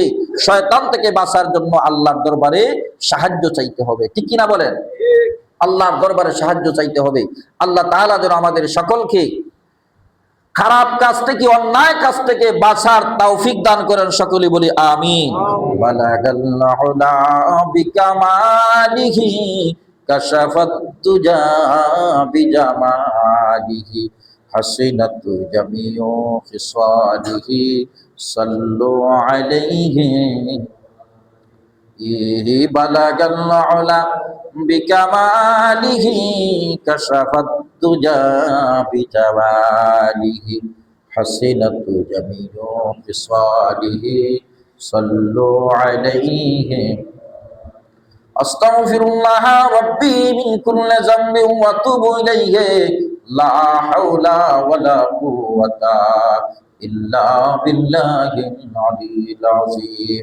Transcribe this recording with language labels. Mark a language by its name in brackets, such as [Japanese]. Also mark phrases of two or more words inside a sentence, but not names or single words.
[Bangla] শয়তান থেকে বাঁচার জন্য আল্লাহর দরবারে সাহায্য চাইতে হবে, ঠিক কিনা বলেন? আল্লাহর দরবারে সাহায্য চাইতে হবে। আল্লাহ তাআলা যেন আমাদের সকলকে খারাপ কাজ থেকে, অন্যায় কাজ থেকে বাঁচার তৌফিক দান করেন, সকলে বলি আমিন। [Arabic] بلغ العلى بكماله كشف الدجى بجماله حسنت جميع خصاله صلوا عليه. بلغ العلى بكماله كشف الدجى بجماله حسنت جميع خصاله صلوا عليه. أستغفر الله ربي من كل ذنب وأتوب إليه لا حول ولا قوة إلا بالله العلي العظيم.